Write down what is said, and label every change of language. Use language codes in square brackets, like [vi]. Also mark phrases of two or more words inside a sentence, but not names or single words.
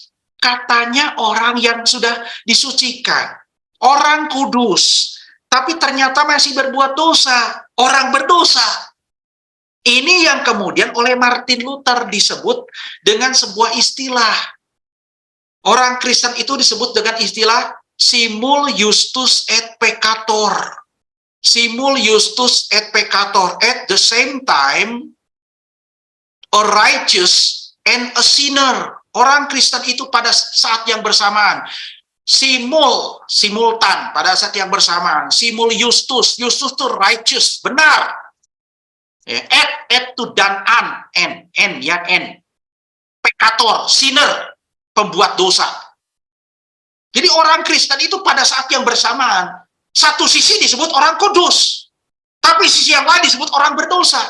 [id] Katanya orang yang sudah disucikan, orang kudus, tapi ternyata masih berbuat dosa, orang berdosa. Ini yang kemudian oleh Martin Luther disebut dengan sebuah istilah. Orang Kristen itu disebut dengan istilah [la] simul justus et peccator. Simul justus et peccator. [en] At the same time, a righteous and a sinner. [id] Orang Kristen itu pada saat yang bersamaan. Simultan, pada saat yang bersamaan. [la] Simul justus [id] itu righteous, benar. Et to dan n, ya n. Peccator, sinner, pembuat dosa. Jadi orang Kristen itu pada saat yang bersamaan, satu sisi disebut orang kudus, tapi sisi yang lain disebut orang berdosa.